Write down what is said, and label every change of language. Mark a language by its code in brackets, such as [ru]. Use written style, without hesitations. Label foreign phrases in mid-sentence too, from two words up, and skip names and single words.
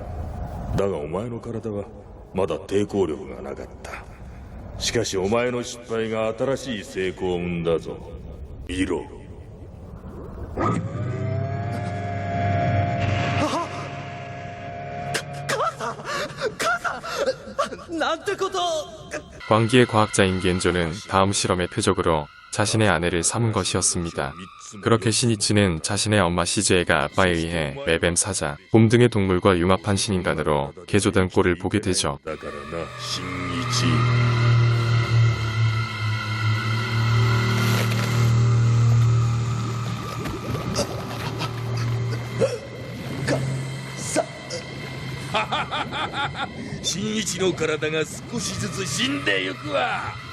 [ja] だがお前の体はまだ抵抗力がなかった。しかしお前の失敗が新しい成功を生んだぞ。見ろ。なんてことを。 [ko] 광기의 과학자인 겐조는 다음 실험의 표적으로 자신의 아내를 삼은 것이었습니다. 그렇게 시니치는 자신의 엄마 시즈에가 아빠에 의해 매뱀 사자, 곰 등의 동물과 융합한 신인간으로 개조된 꼴을 보게 되죠. [ja] だからな新一。新一の体が少しずつ死んでゆくわ。